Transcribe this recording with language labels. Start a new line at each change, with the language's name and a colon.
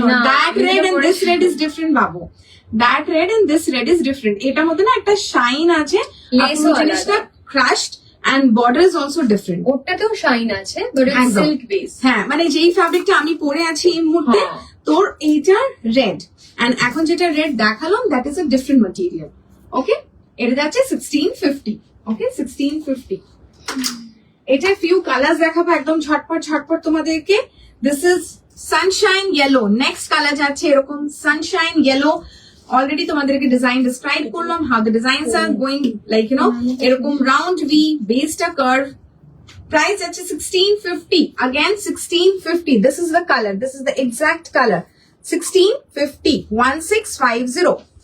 English: That red and this red is different, বাবু। That red and this red is different.
Bangla: এটার মধ্যে না একটা shine আছে, জিনিসটা crushed,
English: and border is also different.
Bangla: ওটাতেও shine আছে,
English: but it's silk base.
Bangla: হ্যাঁ, মানে যেই ফ্যাব্রিকটা আমি পরে আছি এই মুহূর্তে, তোর এইটার রেড, and এখন যেটা রেড দেখালাম
English: that is a different material.
Bangla: Okay, এটা যাচ্ছে 1650. Okay, 1650. এটা ফিউ কালার্স দেখাবো একদম ঝটপট তোমাদেরকে।
English: This is sunshine yellow.
Bangla: Next colour যাচ্ছে এরকম সানশাইন ইয়েলো। অলরেডি তোমাদেরকে ডিজাইন ডিসক্রাইব করলাম,
English: how the designs are going,
Bangla: like এরকম রাউন্ড ভি, বেসটা কার্ভ। প্রাইস আছে 1650, again 1650.
English: This is the color, this is the exact color, 1650, 1650.